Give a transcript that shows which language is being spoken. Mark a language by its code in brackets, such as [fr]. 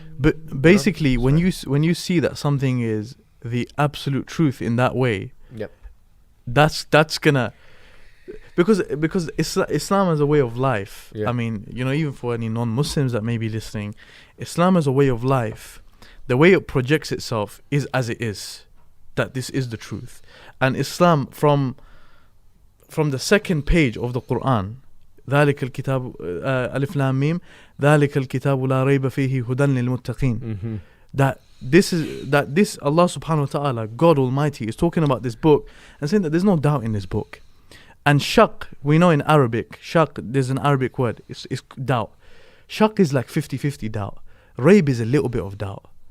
[en] But basically, when you see that something is the absolute truth in that way, that's gonna, because Islam is a way of life. I mean, even for any non-Muslims that may be listening, Islam is a way of life. The way it projects itself is as it is, that this is the truth. And Islam, from the second page of the Quran, [ar] ذلك الكتاب ألف لام ميم ذلك الكتاب لا ريب فيه هدى للمتقين. [en] That this Allah subhanahu wa ta'ala, God Almighty, is talking about this book and saying that there's no doubt in this book. And shak, we know in Arabic, shak, there's an Arabic word, it's doubt. Shak is like 50-50 doubt. Raib is a little bit of doubt.